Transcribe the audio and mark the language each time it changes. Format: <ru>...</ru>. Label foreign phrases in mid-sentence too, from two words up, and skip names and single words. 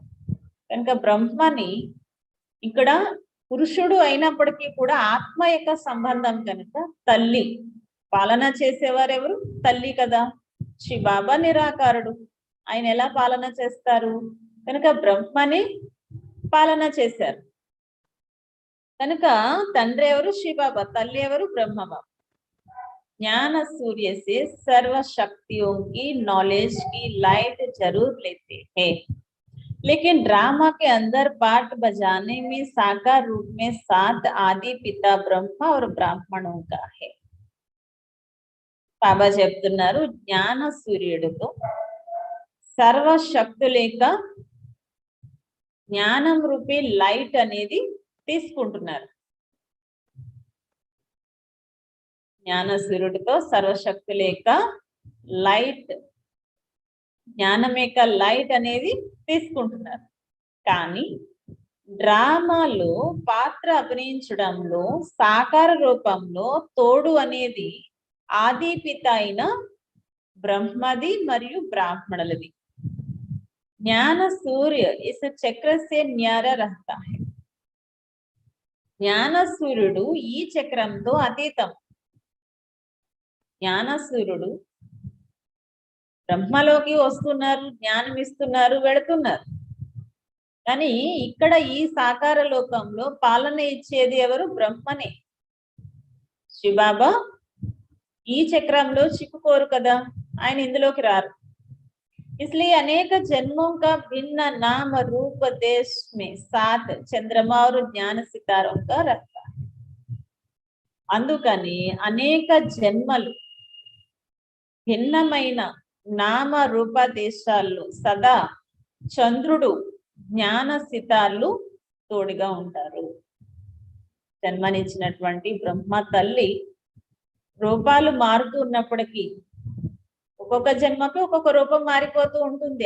<te>కనుక బ్రహ్మని ఇక్కడ పురుషుడు అయినప్పటికీ కూడా ఆత్మ యొక్క సంబంధం కనుక తల్లి. పాలన చేసేవారు ఎవరు? తల్లి కదా. శివబాబా నిరాకారుడు, ఆయన ఎలా పాలన చేస్తారు? కనుక బ్రహ్మని పాలన చేశారు. కనుక తండ్రి ఎవరు? శివబాబా. తల్లి ఎవరు? బ్రహ్మబాబా.</te> <hi>ज्ञान सूर्य से सर्व शक्तियों की नॉलेज की लाइट जरूर लेते हैं, लेकिन ड्रामा के अंदर पार्ट बजाने में साकार रूप में सात आदि पिता ब्रह्मा और ब्राह्मणों का है.</hi> <te>బాబా చెప్తున్నారు జ్ఞాన సూర్యుడితో సర్వశక్తుల యొక్క జ్ఞానం రూపీ లైట్ అనేది తీసుకుంటున్నారు. జ్ఞాన సూర్యుడితో సర్వశక్తుల యొక్క లైట్, జ్ఞానం యొక్క లైట్ అనేది తీసుకుంటున్నారు. కానీ డ్రామాలో పాత్ర అభినయించడంలో సాకార రూపంలో తోడు అనేది ఆది పిత అయిన బ్రహ్మది మరియు బ్రాహ్మణులది.</te> <hi>ज्ञान सूर्य इस चक्र से न्यारा रहता है.</hi> <te>జ్ఞాన సూర్యుడు ఈ చక్రంతో అతీతం. జ్ఞాన సూర్యుడు బ్రహ్మలోకి వస్తున్నారు, జ్ఞానం ఇస్తున్నారు, వెళుతున్నారు. కానీ ఇక్కడ ఈ సాకార లోకంలో పాలన ఇచ్చేది ఎవరు? బ్రహ్మనే. శివబాబా ఈ చక్రంలో చిక్కుకోరు కదా, ఆయన ఇందులోకి రారు.</te> <hi>इसलिए अनेक जन्मों का भिन्न नाम रूप देश में सात चंद्रमा और ज्ञान सितारों का रहता है.</hi> <te>అందుకని అనేక జన్మలు భిన్నమైన నామ రూప దేశాల్లో సదా చంద్రుడు జ్ఞాన సితార్లు తోడుగా ఉంటారు. జన్మనిచ్చినటువంటి బ్రహ్మ తల్లి రూపాలు మారుతూ ఉన్నప్పటికీ ఒక్కొక్క జన్మకి ఒక్కొక్క రూపం మారిపోతూ ఉంటుంది.</te>